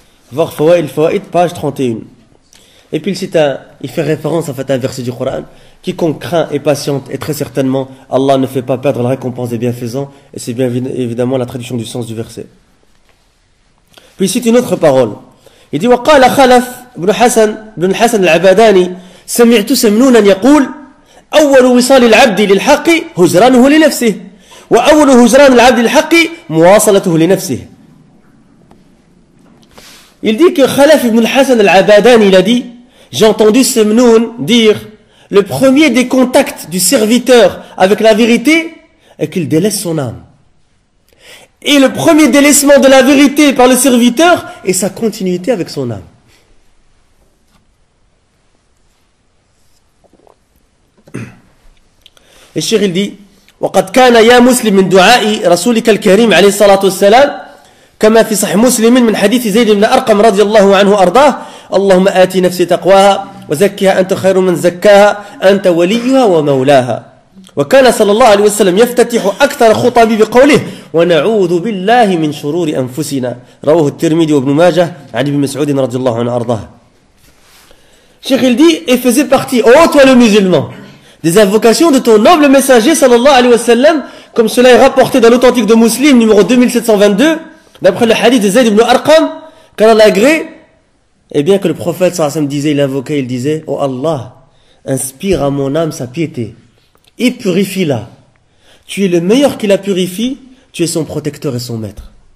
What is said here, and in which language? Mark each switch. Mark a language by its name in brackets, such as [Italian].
[French] Voir Fawaid, page 31. Et puis il fait référence en fait à un verset du Coran. Quiconque craint et patiente, et très certainement, Allah ne fait pas perdre la récompense des bienfaisants. Et c'est bien évidemment la traduction du sens du verset. Puis il cite une autre parole. Il dit [Arabic] وقال خلف بن حسن العباداني سمعت سمنونا يقول أول وصال العبد للحق هجرانه لنفسه وأول هجران العبد للحق مواصلته لنفسه. [French] Il dit que Khalaf ibn Hassan al-Abadani il a dit, j'ai entendu Semnoun dire, le premier des contacts du serviteur avec la vérité est qu'il délaisse son âme. est le premier délaissement de la vérité par le serviteur et sa continuité avec son âme. Et Cheikh il dit [Arabic] وقد كان يا مسلم من دعاء رسولك الكريم عليه الصلاة والسلام كما في صحيح مسلم من حديث زيد بن أرقم رضي الله عنه أرضاه اللهم آتي نفسي تقواها وزكها أنت خير من زكاها أنت وليها ومولاها وكان صلى الله عليه وسلم يفتتح أكثر خطبه بقوله ونعوذ بالله من شرور أنفسنا رواه الترمذي وابن ماجه عن ابن مسعود رضي الله عنه أرضاه. [French] Cheikh il dit et faisait partie, ô toi le musulman, des invocations de ton noble messager sallallahu alayhi wa sallam, comme cela est rapporté dans l'authentique de Muslim numéro 2722 d'après le hadith de Zayd ibn Arqam qu'Allah agrée, et bien que le prophète sallallahu alayhi wa sallam disait, il invoquait, il disait ô Allah, inspire à mon âme sa piété et purifie-la, tu es le meilleur qui la purifie, tu es son protecteur et son maître.